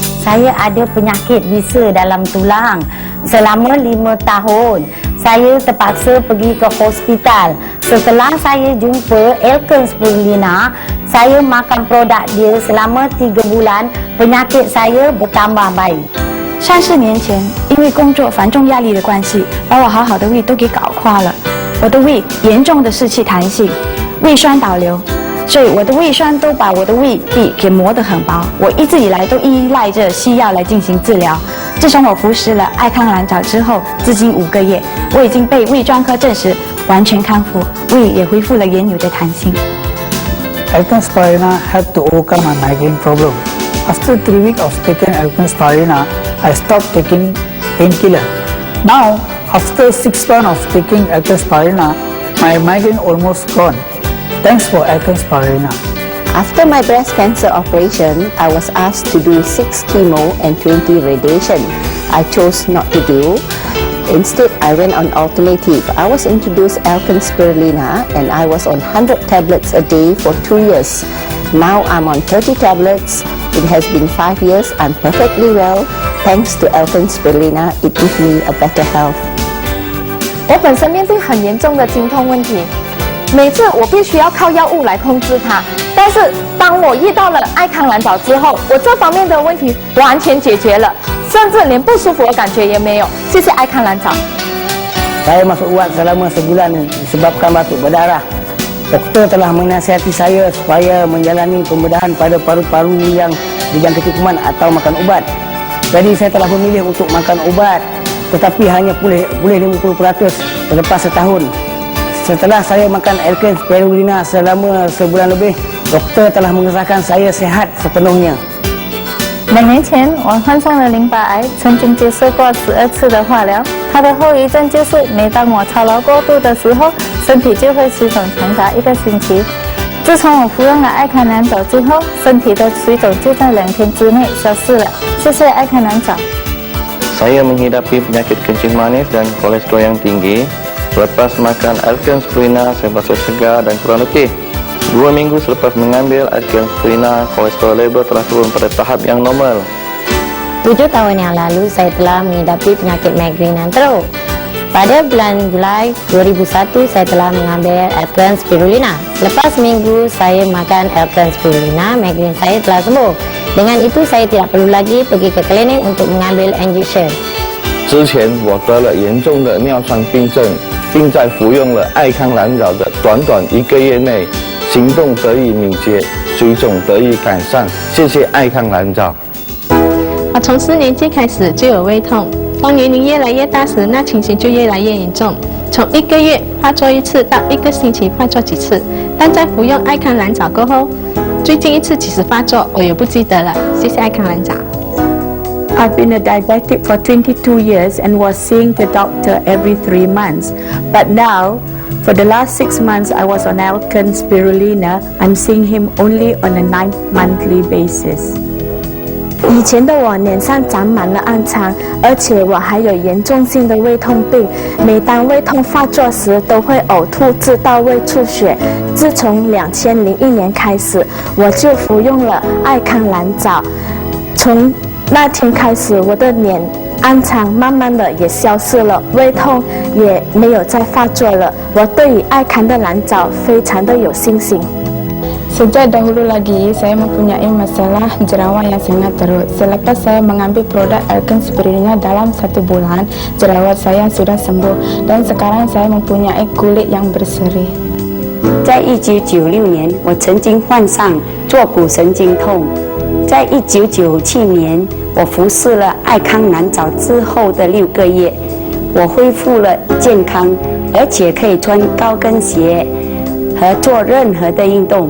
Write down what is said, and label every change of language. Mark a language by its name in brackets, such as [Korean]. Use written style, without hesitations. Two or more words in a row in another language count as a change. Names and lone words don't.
[Malay] saya ada penyakit bisa dalam tulang. Selama 5 tahun, saya terpaksa pergi ke hospital. Setelah saya jumpa Alken Spirulina, saya makan produk dia selama 3 bulan, penyakit saya bertambah baik. [Chinese] 34 年前，因为工作繁重压力的关系，把我好好的胃都给搞垮了。我的胃严重的湿气弹性，胃酸倒流，所以我的胃酸都把我的胃壁给磨得很薄。我一直以来都依赖着西药来进行治疗。自从我服食了爱康蓝藻之后，至今5个月，我已经被胃专科证实完全康复，胃也恢复了原有的弹性。 [English] Alken Spirulina helped to overcome my migraine problem. After 3 weeks of taking Alken Spirulina, I stopped taking painkiller. Now, after 6 months of taking Alken Spirulina, my migraine almost gone. Thanks for Alken Spirulina. After my breast cancer operation, I was asked to do 6 chemo and 20 radiation. I chose not to do. Instead, I went on alternative. I was introduced Alken Spirulina and I was on 100 tablets a day for 2 years. Now I'm on 30 tablets. It has been 5 years. I'm perfectly well. Thanks to Alken Spirulina, it gives me a better health. [Chinese] 我本身面对很严重的经痛问题，每次我必须要靠药物来控制它。但是当我遇到了爱康蓝藻之后，我这方面的问题完全解决了，甚至连不舒服的感觉也没有。谢谢爱康蓝藻。 [Malay] Saya masuk ubat selama sebulan disebabkan batuk berdarah. Doktor telah menasihati saya supaya menjalani pembedahan pada paru-paru yang dijangkiti kuman atau makan ubat. Jadi saya telah memilih untuk makan ubat, tetapi hanya pulih 50% selepas setahun. Setelah saya makan Alken Spirulina selama sebulan lebih, doktor telah mengesahkan saya sehat sepenuhnya. [Chinese] 2 年前，我患上了淋巴癌，曾经接受过12次的化疗。它的后遗症就是，每当我操劳过度的时候，身体就会水肿长达1个星期。自从我服用了爱康蓝藻之后，身体的水肿就在2天之内消失了。谢谢爱康蓝藻。 [Malay] Saya menghidapi penyakit kencing manis dan kolesterol yang tinggi. Selepas makan Alken Spirulina, saya merasa segar dan kurang letih. 2 minggu selepas mengambil Alken Spirulina, kolesterol level telah turun pada tahap yang normal. 7 tahun yang lalu, saya telah menghidapi penyakit migrain yang teruk. Pada bulan Julai 2001, saya telah mengambil Alken Spirulina. Lepas minggu saya makan Alken Spirulina, migrain saya telah sembuh. Dengan itu, saya tidak perlu lagi pergi ke klinik untuk mengambil injection. [Chinese] 之前我得了严重的尿酸病症，并在服用了爱康蓝藻的短短1个月内，行动得以敏捷，水肿得以改善。谢谢爱康蓝藻。我从4年级开始就有胃痛，当年龄越来越大时，那情形就越来越严重。从1个月发作1次到1个星期发作几次，但在服用爱康蓝藻过后，最近1次几时发作我也不记得了。谢谢爱康蓝藻。 [English] I've been a diabetic for 22 years and was seeing the doctor every 3 months. But now, for the last 6 months, I was on Alken Spirulina. I'm seeing him only on a 9-monthly basis. [Chinese] 以前的我脸上长满了暗疮，而且我还有严重性的胃痛病。每当胃痛发作时，都会呕吐至到胃出血。自从2001年开始，我就服用了爱康蓝藻。从那天开始，我的脸暗疮慢慢的也消失了，胃痛也没有再发作了。我对于爱康的蓝藻非常的有信心。 [Malay] Sejak dahulu lagi, saya mempunyai masalah jerawat yang sangat teruk. Selepas saya mengambil produk Alken Spirulina dalam 1 bulan, jerawat saya sudah sembuh dan sekarang saya mempunyai kulit yang berseri. [Chinese] 在1996年，我曾经患上坐骨神经痛。在1997年，我服食了爱康蓝藻之后的6个月，我恢复了健康，而且可以穿高跟鞋和做任何的运动。